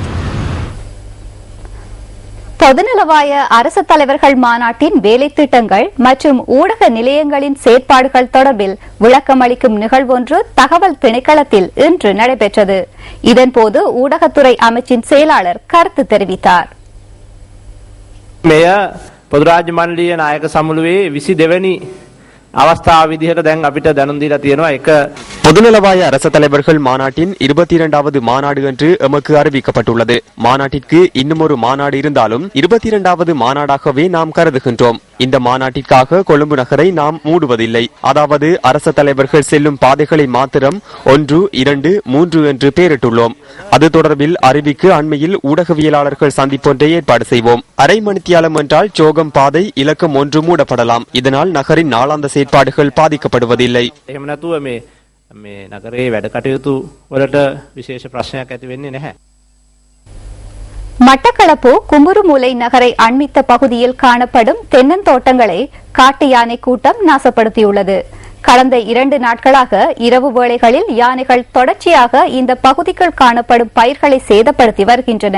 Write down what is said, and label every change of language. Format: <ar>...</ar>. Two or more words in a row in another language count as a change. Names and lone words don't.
<ta>பொதுநலவாய அரசு தலைவர்கள் மாநாட்டின் வேலை திட்டங்கள் மற்றும் ஊடக நிலையங்களின் செயற்பாடுகள் தொடர்பில் விளக்கமளிக்கும் நிகழ்வொன்று தகவல் திணைக்களத்தில் இன்று நடைபெற்றது. இதன்போது ஊடகத்துறை அமைச்சின் செயலாளர் கருத்து தெரிவித்தார்.</ta> <si>பொதுராஜ்‍ය මණ්ඩලීය නායක සමුළුවේ 22 අවස්ථාව විදිහට දැන් අපිට දැනුම් දීලා තියෙනවා. එක</si> <ta>பொதுநலவாய அரச தலைவர்கள் மாநாட்டின் 22வது மாநாடு என்று எமக்கு அறிவிக்கப்பட்டுள்ளது. மாநாட்டிற்கு இன்னும் ஒரு மாநாடு இருந்தாலும் 22வது மாநாடாகவே நாம் கருதுகின்றோம். இந்த மாநாட்டிற்காக கொழும்பு நகரை நாம் மூடுவதில்லை. அதாவது அரச தலைவர்கள் செல்லும் பாதைகளை மாத்திரம் 1, 2, 3 என்று பெயரிட்டுள்ளோம். அது தொடர்பில் அறிவிக்கு அண்மையில் ஊடகவியலாளர்கள் சந்திப்பொன்றை ஏற்பாடு செய்வோம். அரை மணித்தியாலம் என்றால் சோகம் பாதை இலக்கம் 1 மூடப்படலாம். இதனால் நகரின் நாளாந்த செயற்பாடுகள் பாதிக்கப்படுவதில்லை.</ta> <si>මේ නගරේ වැඩ කටයුතු වලට විශේෂ ප්‍රශ්නයක් ඇති වෙන්නේ නැහැ.</si> <ta>மட்டக்களப்பு கும்புருமூலை நகரை அண்மித்த பகுதியில் காணப்படும் தென்னந்தோட்டங்களை காட்டு யானை கூட்டம் நாசப்படுத்தியுள்ளது. கடந்த 2 நாட்களாக இரவு வேளைகளில் யானைகள் தொடர்ச்சியாக இந்த பகுதிக்குள் காணப்படும் பயிர்களை சேதப்படுத்தி வருகின்றன.</ta>